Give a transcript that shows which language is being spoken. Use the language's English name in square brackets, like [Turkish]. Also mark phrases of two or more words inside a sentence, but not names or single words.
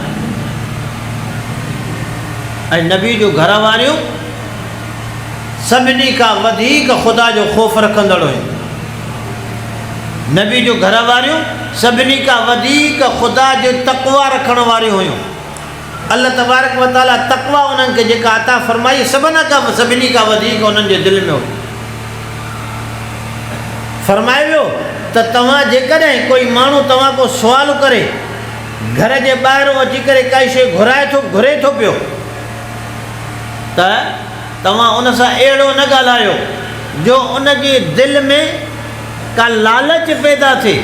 [Sindhi] ऐं नबी जो घर वारियूं सभिनी खां वधीक ख़ुदा जो ख़ौफ़ रखंदड़ हुयूं। नबी जो घर वारियूं सभिनी खां वधीक ख़ुदा जो तक़वा रखण वारियूं हुयूं। अल्लाह तबारक व तआला तक़वा उन्हनि खे जेका अता फ़रमाई सभिनी खां वधीक उन्हनि जे दिलि में हो। फ़रमाए वियो त तव्हां जेकॾहिं कोई माण्हू तव्हां को सुवालु करे, घर जे ॿाहिरों अची करे काई शइ घुरे थो पियो, त तव्हां उन सां अहिड़ो न ॻाल्हायो जो उनजे दिलि में का लालच पैदा थिए।